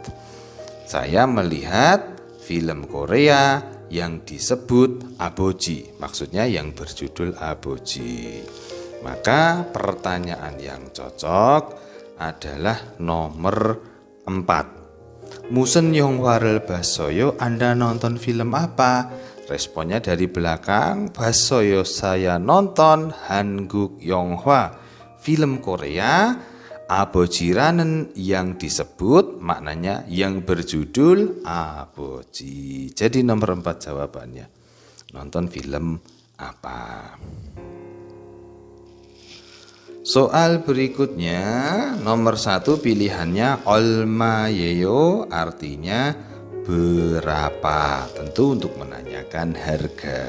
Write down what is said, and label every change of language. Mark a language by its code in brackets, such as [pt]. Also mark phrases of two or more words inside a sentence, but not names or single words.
[id] Saya melihat film Korea yang disebut Aboji. Maksudnya yang berjudul Aboji. Maka pertanyaan yang cocok adalah nomor 4. [ko] Musen 영화를 봤어요? [id] Anda nonton film apa? Responnya dari belakang. 봤어요, saya nonton [ko] 한국 영화, [id] film Korea. 아버지라는 yang disebut, maknanya yang berjudul Aboji. Jadi nomor 4 jawabannya. Nonton film apa? Soal berikutnya, nomor 1 pilihannya 얼마예요, artinya berapa, tentu untuk menanyakan harga.